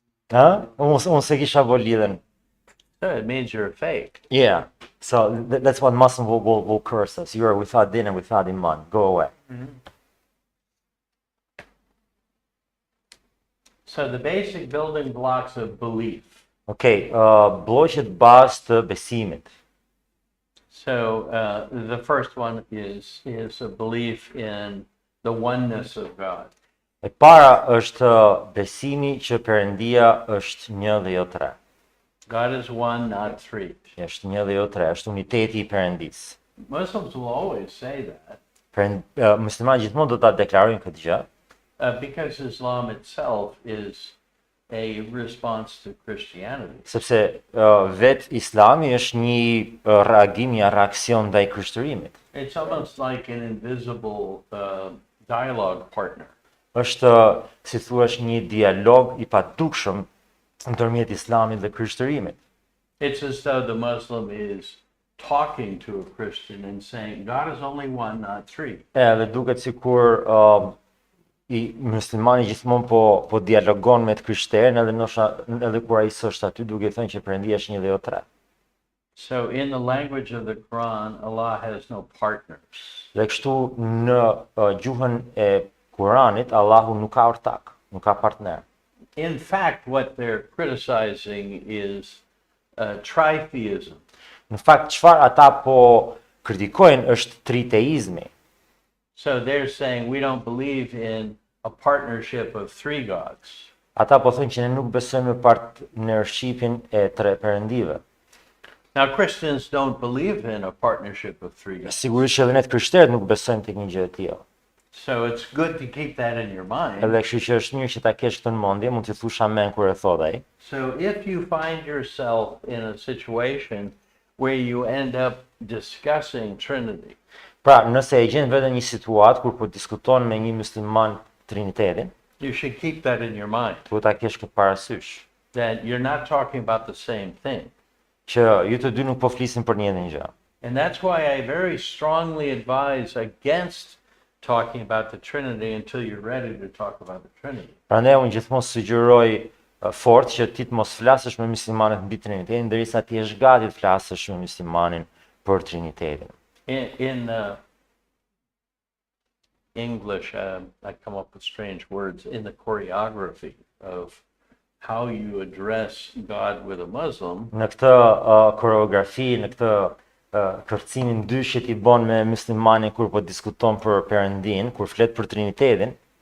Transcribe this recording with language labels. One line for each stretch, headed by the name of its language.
Albanian: Unë se kisha bo lidhen.
English: so it means you're fake. Yeah, so that's what Muslim will curse us. You are without din and without iman. Go away. So the basic building blocks of belief.
Albanian: Okay, bloqet bazë të besimit.
English: So the first one is a belief in the oneness of God.
Albanian: E para është besimi që Perëndia është një dhe jo tre.
English: God is one, not three.
Albanian: Është një dhe jo tre, është uniteti i Perëndisë.
English: Muslims will always say that
Albanian: Muslimanët gjithmonë do ta deklarojnë këtë gjë,
English: because Islam itself is a response to Christianity.
Albanian: sepse vet Islami është një reagim, një reaksion ndaj krishtërimit.
English: It's almost like an invisible dialogue partner.
Albanian: Është, si thuaç, një dialog i padukshëm ndërmjet Islamit dhe krishtërimit.
English: It's as though the Muslim is talking to a Christian and saying, God is only one, not three.
Albanian: Edhe duket sikur i muslimani gjithmonë po dialogon me të krishterën edhe kur ai s'është aty duke thënë që Perëndia është një dhe jo tre.
English: So in the language of the Quran, Allah has no partners.
Albanian: Dhe kështu në gjuhën e Kuranit Allahu nuk ka ortak, nuk ka partner.
English: In fact, what they're criticizing is tritheism.
Albanian: Në fakt çfarë ata po kritikojnë është triteizmi.
English: So they're saying we don't believe in a partnership of three gods.
Albanian: Ata po thonë që ne nuk besojmë në partnershipin e tre perëndive.
English: Now, Christians don't believe in a partnership of three gods.
Albanian: Sigurisht që edhe ne të krishterët nuk besojmë tek një gjë e tillë.
English: So it's good to keep that in your mind.
Albanian: Edhe kështu që është mirë që ta kesh këtë në mendje, mund të thush amen kur e thot ai.
English: So if you find yourself in a situation where you end up discussing Trinity,
Albanian: Pra, nëse e gjen veten një situatë kur po diskuton me një musliman Trinitetin,
English: you should keep that in your mind,
Albanian: duhet ta kesh këtë parasysh,
English: that you're not talking about the same thing.
Albanian: që ju të dy nuk po flisin për një dhe një gjë.
English: And that's why I very strongly advise against talking about the Trinity until you're ready to talk about the Trinity.
Albanian: Prandaj unë gjithmonë sugjeroj fort që ti të mos flasësh me muslimanët mbi Trinitetin derisa ti je gati të flasësh me muslimanin për Trinitetin.
English: In English, I come up with strange words in the choreography of how you address God with a Muslim.
Albanian: Në këtë koreografi, në këtë kërcimin dysh që ti bën me muslimanin kur po diskuton për Perëndin, kur flet për Trinitetin,